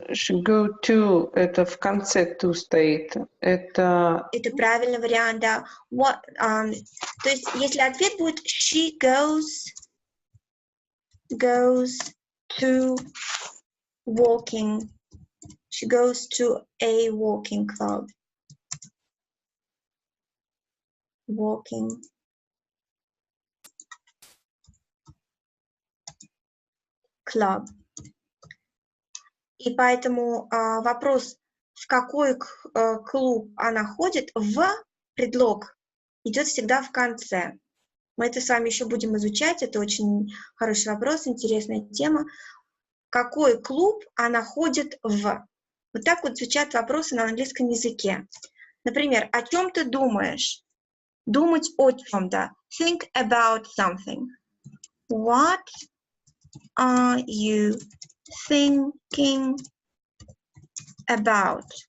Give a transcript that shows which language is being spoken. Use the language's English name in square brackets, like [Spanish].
[English] Go to, [Russian] это в конце to стоит. Это правильный вариант, да. То есть, если ответ будет [English] she goes to walking. She goes to a walking club. Walking. club. [Russian] И поэтому вопрос, в какой клуб она ходит, в предлог идет всегда в конце. Мы это с вами еще будем изучать, это очень хороший вопрос, интересная тема. Какой клуб она ходит в? Вот так вот звучат вопросы на английском языке. Например, о чем ты думаешь? Думать о чем-то. [English] Think about something. What are you thinking about?